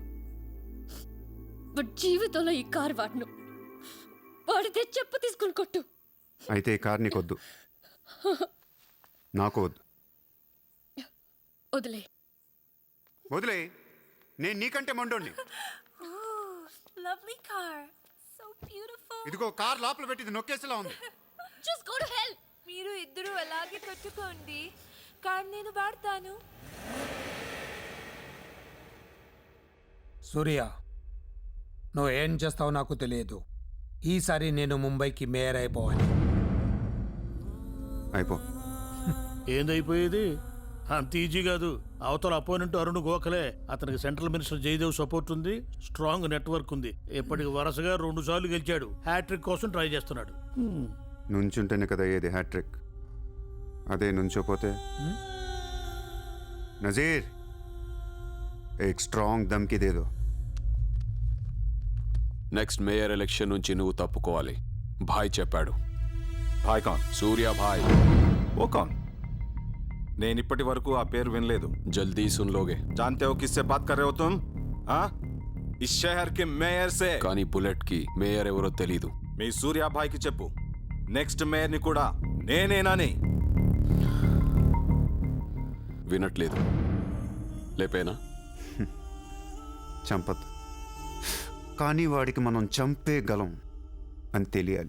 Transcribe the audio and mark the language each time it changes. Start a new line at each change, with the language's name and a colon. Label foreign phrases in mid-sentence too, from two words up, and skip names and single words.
Telugu: బట్ జీవితంలో ఈ కార్ వాడను. వాడితే చెప్పు తీసుకుని కొట్టు. అయితే ఈ కార్ నీకొద్దు, నాకు వద్దు. వదిలే. వదిలే. నేను నీకంటే మండోండి.
English: Lovely car. So beautiful.
Telugu: ఇదిగో కార్ లోపల పెట్టింది నొక్కేసేలా ఉంది.
English: Just go to hell.
Telugu: మీరు ఇద్దరు అలాగే పెట్టుకోండి. కార్ నేను వాడతాను. సూర్య నువ్వు ఏం చేస్తావో నాకు తెలియదు. ఈసారి నేను ముంబైకి మేయర్ అయిపోవాలి. అయిపో. ఏందైపోయేది? అంత ఈజీ కాదు. అవతల అపోనెంట్ అరుణ్ గోఖలే. అతనికి
English: central minister
Telugu: జయదేవ్ సపోర్ట్ ఉంది,
English: strong network
Telugu: ఉంది. ఇప్పటికి వరుసగా 2 సార్లు గెలిచాడు. హ్యాట్రిక్ కోసం ట్రై చేస్తున్నాడు. నుంచుంటేనే కదా ఏది హ్యాట్రిక్. అదే నుంచోపోతే నజీర్
Hindi: एक स्ट्रांग धमकी दे दो.
English: next mayor election
Telugu: నుంచి నువ్వు తప్పుకోవాలి. భాయ్ చెప్పాడు.
Hindi: भाई कौन?
Telugu: సూర్య భాయ్.
Hindi: ओ कौन?
Telugu: నేను ఇప్పటి వరకు ఆ పేరు వినలేదు.
Hindi: जल्दी सुन लोगे. जानते हो किससे बात कर रहे हो तुम? हाँ, इस शहर के మేయర్ से.
Telugu: కానీ బుల్లెట్ కి మేయర్ ఎవరో తెలీదు. మీ సూర్య భాయ్కి చెప్పు,
English: next mayor
Telugu: ని కూడా నేనేనని. వినట్లేదు. లేపేనా? చంపద్దు, కానీ వాడికి మనం చంపేయగలం అని తెలియాలి.